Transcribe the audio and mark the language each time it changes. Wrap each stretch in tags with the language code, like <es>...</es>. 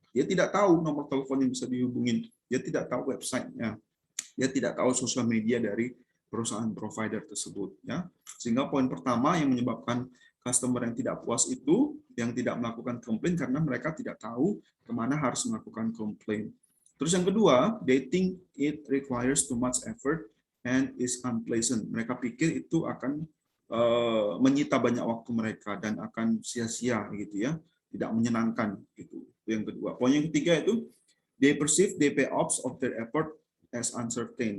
<id>Dia tidak tahu nomor telepon yang bisa dihubungin, dia tidak tahu websitenya, dia tidak tahu sosial media dari perusahaan provider tersebut ya. Sehingga poin pertama yang menyebabkan customer yang tidak puas itu yang tidak melakukan komplain karena mereka tidak tahu kemana harus melakukan komplain. Terus yang kedua,</id> <en>they think it requires too much effort and is unpleasant.</en> <id>Mereka pikir itu akan menyita banyak waktu mereka dan akan sia-sia gitu ya, tidak menyenangkan gitu. Yang kedua. Poin yang ketiga itu</id> <en>they perceive the payoffs of their effort as uncertain.</en>